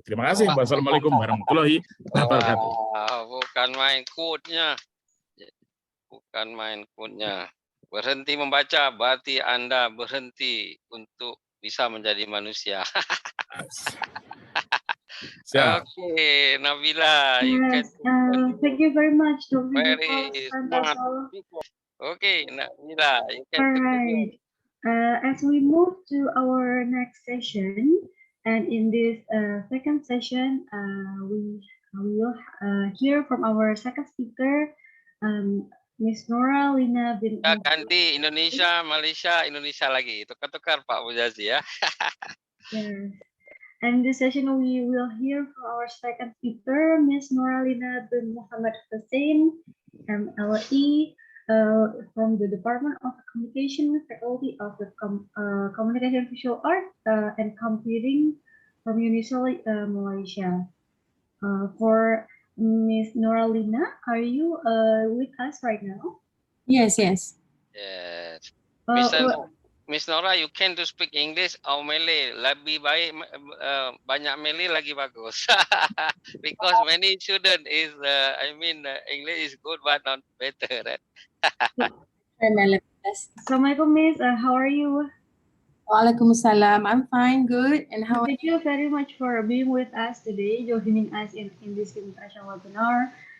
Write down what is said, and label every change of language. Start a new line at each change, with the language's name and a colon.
Indonesian: Terima kasih. Wassalamualaikum warahmatullahi wabarakatuh. Bukan main quote-nya. Bukan main quote-nya. Berhenti membaca, berarti Anda berhenti untuk bisa menjadi manusia.
English: Okay, Nabila. Yes, thank you very much, Dr. Very smart. Okay, Nabila, you can continue. As we move to our next session, and in this second session, we will hear from our second speaker, Miss Nora Lina bin.
Indonesian: Ganti Indonesia, Malaysia, Indonesia lagi. Tukar-tukar Pak Mujazi ya.
English: Yes. And this session we will hear from our second speaker, Miss Nora Lina bin Muhammad Hussein, MLE, from the Department of Communication, Faculty of the Communication Visual Art and Computing from University Malaysia. For Miss Nora Lina, are you with us right now? Yes, yes. Yes. Miss Nora, you can to speak English or Malay.
Malay: Lebih baik banyak Malay lagi bagus.
English: Because many student is, English is good but not better, right? Assalamualaikum, Miss. How are you? Waalaikumsalam. I'm fine, good. And how? Thank you very much for being with us today, joining us in this international webinar.